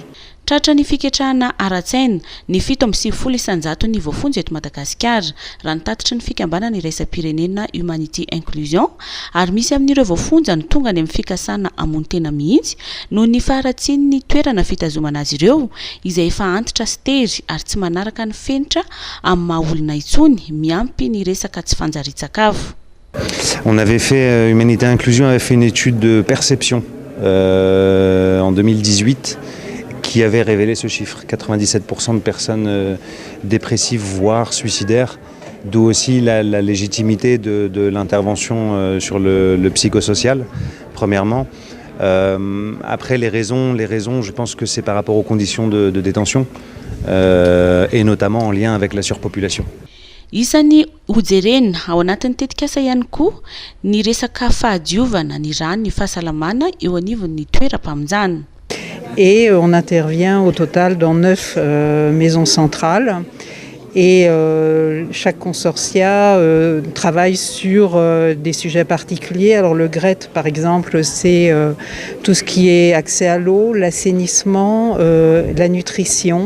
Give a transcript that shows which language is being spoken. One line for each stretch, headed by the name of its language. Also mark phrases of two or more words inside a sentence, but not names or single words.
Malagasy: Tratra ny fiketrahana ara-tsaina ny 7,20 isanjato ny voafonja eto Madagasikara raha ny tatitra ny fikambanana iraisam-pirenena Humanity Inclusion ary misy amin'ireo voafonja ny tonga any amin'ny fikasana amony tena mihitsy noho ny faharatsiany ny toerana fitazomana azy ireo izay efa antitra sy tery ary tsy manaraka ny fenitra amin'ny maha-olona intsony miampy ny resaka tsy fanjarian-tsakafo.
French: On avait fait, Humanité Inclusion avait fait une étude de perception en 2018 qui avait révélé ce chiffre, 97% de personnes dépressives voire suicidaires, d'où aussi la légitimité de l'intervention sur le psychosocial, premièrement. Après les raisons, je pense que c'est par rapport aux conditions de détention et notamment en lien avec la surpopulation.
Malagasy: Isany hojerena ao anatin'ny tetikasa ihany koa ny resaka fahadiovana ny rano ny fahasalamana eo anivon'ny toeram-pamonjana.
French: Et on intervient au total dans 9 maisons centrales et chaque consortia travaille sur des sujets particuliers. Alors le GRET par exemple c'est tout ce qui est accès à l'eau, l'assainissement, la nutrition.